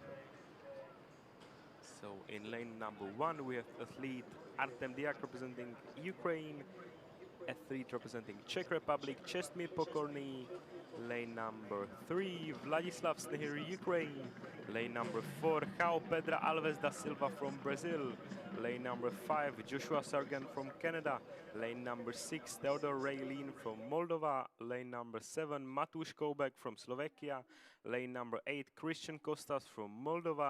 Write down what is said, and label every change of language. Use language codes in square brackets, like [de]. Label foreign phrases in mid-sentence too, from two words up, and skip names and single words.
[en] So in lane number 1, we have athlete Artem Diak representing Ukraine, athlete representing Czech Republic, Čestmír Pokorný. Lane number 3, Vladislav Snehir, Ukraine. Lane number 4, João Pedro Alves da Silva from Brazil. Lane number 5, Joshua Sargent from Canada. Lane number 6, Theodor Raylin from Moldova. Lane number 7, Matuš Koubek from Slovakia. Lane number 8, Christian Kostas from Moldova.